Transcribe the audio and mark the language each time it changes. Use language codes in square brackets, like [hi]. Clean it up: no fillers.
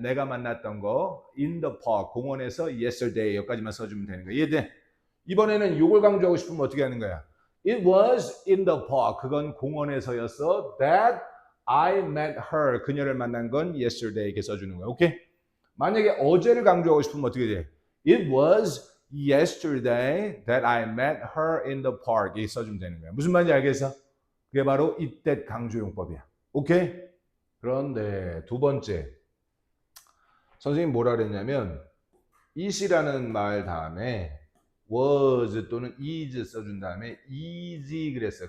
[ko] 내가 만났던 거 [en] in the park. [ko] 공원에서 [en] yesterday. [ko] 여기까지만 써주면 되는 거야. 이해돼? 이번에는 이걸 강조하고 싶으면 어떻게 하는 거야? [en] It was in the park. [ko] 그건 공원에서였어. [en] That I met her. [ko] 그녀를 만난 건 [en] yesterday. [ko] 이렇게 써주는 거야. 오케이? 만약에 어제를 강조하고 싶으면 어떻게 돼? [en] It was yesterday that I met her in the park. [ko] 이렇게 써주면 되는 거야. 무슨 말인지 알겠어? 그게 바로 이때 강조용법이야. 오케이? 그런데 두 번째. 선생님 뭐라 그랬냐면 it이라는 말 다음에 was 또는 is 써준 다음에 easy 그랬어.